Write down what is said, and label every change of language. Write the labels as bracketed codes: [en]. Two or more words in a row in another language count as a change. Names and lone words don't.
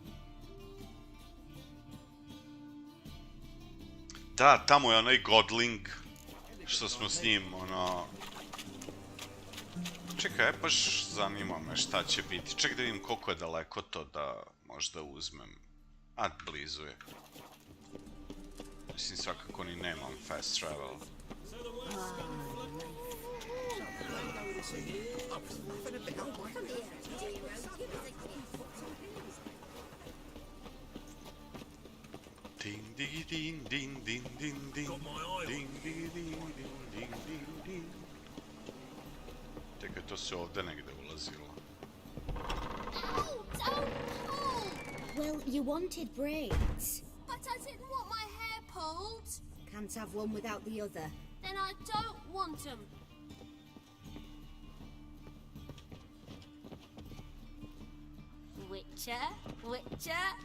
[sr] Da, tamo je onaj Godling, što smo s njim, ono... Čekaj, baš zanima me šta će biti. Čekaj da vidim koliko je daleko to da možda uzmem. A, blizu je. Mislim, svakako ni nemam [en] fast travel. Ding digi ding ding ding ding ding ding digi ding ding ding ding ding. [sr] Čekaj, to se ovde negde ulazilo. [en] Well, you wanted braids. But I didn't want my hair pulled. Can't have one without the other. Then I don't want them. Witcher, Witcher.